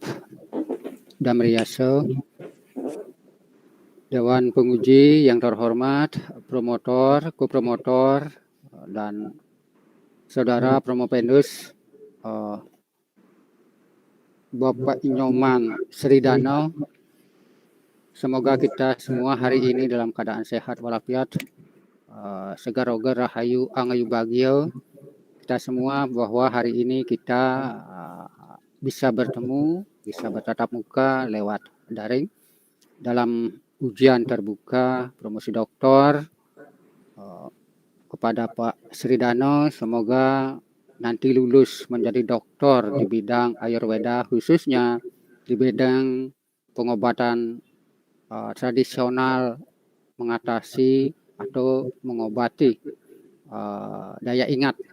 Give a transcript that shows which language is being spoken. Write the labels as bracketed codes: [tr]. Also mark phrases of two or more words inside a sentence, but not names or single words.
[id] Damriyaso, Dewan Penguji yang terhormat, promotor, kopromotor, dan Saudara Promopendus, Bapak Inyoman Sridano. Semoga kita semua hari ini dalam keadaan sehat walafiat, segar ogar [ban] rahayu angayu bagio. [id] Kita semua bahwa hari ini kita bisa bertemu, bisa bertatap muka lewat daring dalam ujian terbuka promosi doktor. Kepada Pak Sridano, semoga nanti lulus menjadi doktor di bidang Ayurveda, khususnya di bidang pengobatan tradisional mengatasi atau mengobati daya ingat.